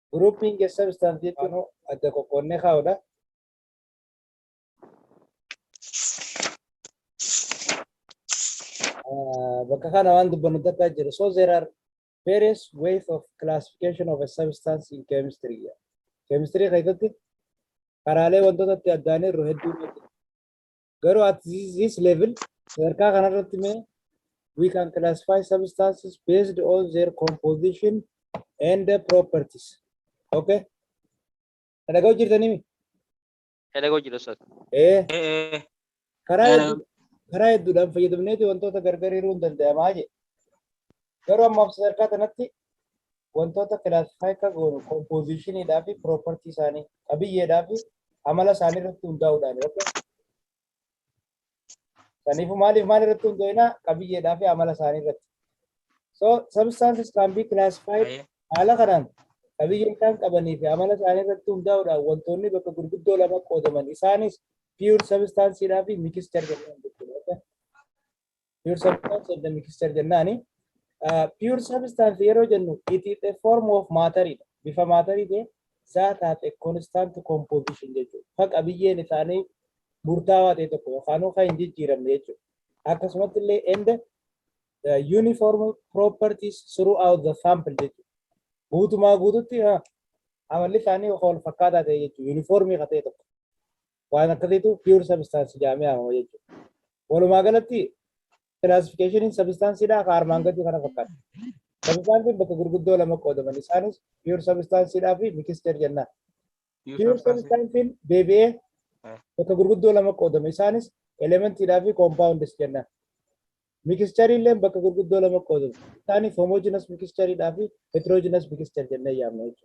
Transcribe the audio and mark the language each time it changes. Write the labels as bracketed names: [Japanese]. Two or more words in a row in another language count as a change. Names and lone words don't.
[English] grouping a substance [Oromo] jechuun adda qoqqoodnee kaa'udha. Bakka kana waan dubbannu takka jira. [English] So there are various ways of classification of a substance in chemistry. [Oromo] Chemistry keessatti karaalee wantoota itti addaanii irra hedduun jiru. [English] Garuu at this level [Oromo] sadarkaa kanarratti mee [English] we can classify substances based on their composition and the properties. Okay? [Oromo] Dhaga'u jirtanii mi? Dhaga'u jirra sir. Karaa hedduudhaan fayyadamneeti wantoota gargar hiruu hin danda'amaa jedhe. Garuu ammaaf sadarkaa kanatti wantoota classify akka goonu compositionidhaa fi property isaanii qabiyyeedhaa fi amala isaanii irratti hundaa'uudhaan. Saniifuu maaliif maal irratti hundaa'inaa qabiyyeedhaa fi amala isaanii irratti. [English] So substances can be classified [Oromo] haala kanaan qabiyyee isaan qabanii fi amala isaanii irratti hundaa'uudhaan wantoonni bakka gurguddoo lama qoodaman isaanis pure substanceidhaa fi mixture jennaan jechuudha. [English] Pure substance and mixture jennaani. Pure substance [Oromo] yeroo jennu [English] it is a form of matter. Bifa matter that has a constant composition jechuudha. [Oromo] Fa qabiyyeen isaanii murtaawaa ta'e tokko yookaan kan hin jijjiiramne jechuudha. Akkasumatti illee [English] and uniform properties throughout the sample jechuudha. [Oromo] Guutumaa guututti amalli isaanii wal fakkaataa ta'e jechuudha. Uniformii ta'e tokko. Waan akkasiitu [English] pure substance [Oromo] jedhamee waamama jechuudha. Walumaa galatti classification in substance dha armaan gadi kana fakkaata. Substance bakka gurguddoo lama qoodaman isaanis [English] pure substance [Oromo] dha fi mixture jennaan. [English] Pure substance [Oromo] BBA bakka gurguddoo lama qoodaman isaanis element dha fi compounds jennaan. Mixture illee bakka gurguddoo lama qoodaman isaanis [English] homogeneous mixture [Oromo] dha fi [English] heterogeneous mixture [Oromo] jennee yaamna jechuudha.